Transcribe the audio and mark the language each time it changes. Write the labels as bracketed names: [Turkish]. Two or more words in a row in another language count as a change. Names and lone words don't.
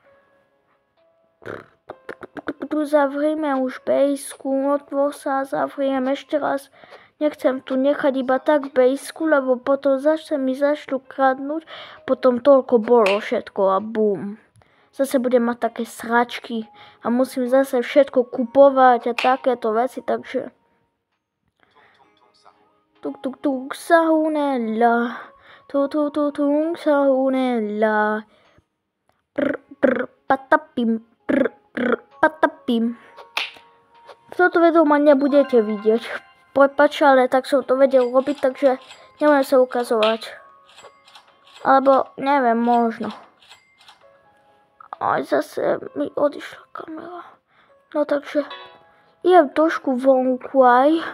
[Slovak] Tu zavrime už bejsku, otvor sa, zavriem ešte raz. Nechcem tu nechať iba tak bejsku, lebo potom zase mi začnú kradnúť. Potom toľko bolo všetko a bum. Zase budem mať také sračky a musím zase všetko kupovať a takéto veci, takže... Tuk tuk tuk sahunella. Tuk tuk tuk tuk sahunella. Prr prr patapim. Prr prr patapim. Toto video ma nebudete vidieť. Prepáč, ale tak som to vedel robiť, takže neviem sa ukazovať. Alebo neviem, možno. Aj zase mi odišla kamera. No takže idem trošku vonku aj.